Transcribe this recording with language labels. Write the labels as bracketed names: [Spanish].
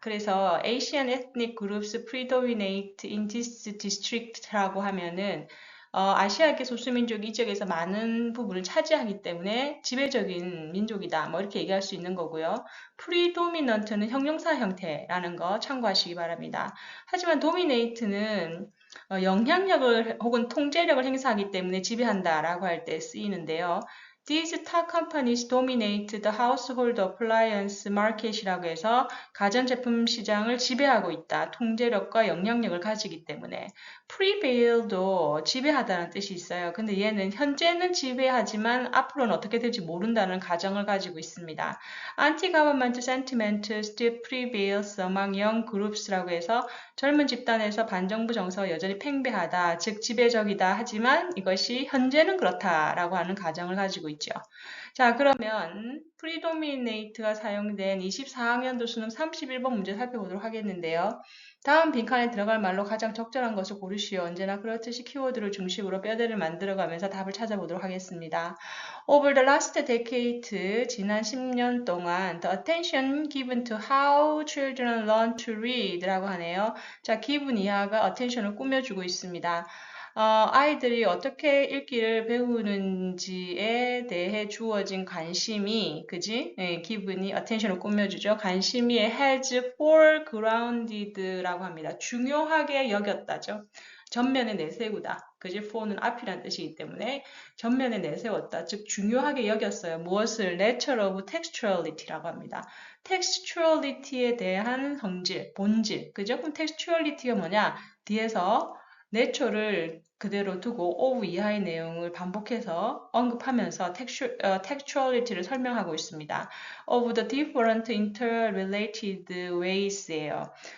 [Korean] 그래서 [English] Asian ethnic groups predominate in this district [Korean] 라고 하면은 아시아계 소수민족이 이 지역에서 많은 부분을 차지하기 때문에 지배적인 민족이다. 뭐 이렇게 얘기할 수 있는 거고요. predominant는 형용사 형태라는 거 참고하시기 바랍니다. 하지만 dominate는 영향력을 혹은 통제력을 행사하기 때문에 지배한다라고 할 때 쓰이는데요. [English] These top companies dominate the household appliance market이라고 해서 [Korean] 가전제품 시장을 지배하고 있다. 통제력과 영향력을 가지기 때문에. prevail도 지배하다는 뜻이 있어요. 근데 얘는 현재는 지배하지만 앞으로는 어떻게 될지 모른다는 가정을 가지고 있습니다. [English] Anti-government sentiment still prevails among young groups [Korean] 라고 해서 젊은 집단에서 반정부 정서가 여전히 팽배하다, 즉 지배적이다 하지만 이것이 현재는 그렇다라고 하는 가정을 가지고 있죠. 자, 그러면 predominate가 사용된 24학년도 수능 31번 문제 살펴보도록 하겠는데요. 다음 빈칸에 들어갈 말로 가장 적절한 것을 고르시오. 언제나 그렇듯이 키워드를 중심으로 뼈대를 만들어가면서 답을 찾아보도록 하겠습니다. [English] Over the last decade, [Korean] 지난 10년 동안 [English] the attention given to how children learn to read 라고 하네요. [Korean] 자, 기분 이하가 attention을 꾸며주고 있습니다. 아이들이 어떻게 읽기를 배우는지에 대해 주어진 관심이, 그지? 네, 기분이 attention을 꾸며주죠. 관심이 [English] has foregrounded [Korean] 라고 합니다. 중요하게 여겼다죠. 전면에 내세우다. 그지? for는 앞이란 뜻이기 때문에 전면에 내세웠다. 즉 중요하게 여겼어요. 무엇을? [English] nature of textuality라고 합니다. [Korean] textuality에 대한 성질, 본질. 그죠? 그럼 textuality가 뭐냐? 뒤에서 내초를 그대로 두고 of 이하의 내용을 반복해서 언급하면서 textuality를 설명하고 있습니다. [English] of the different interrelated ways예요.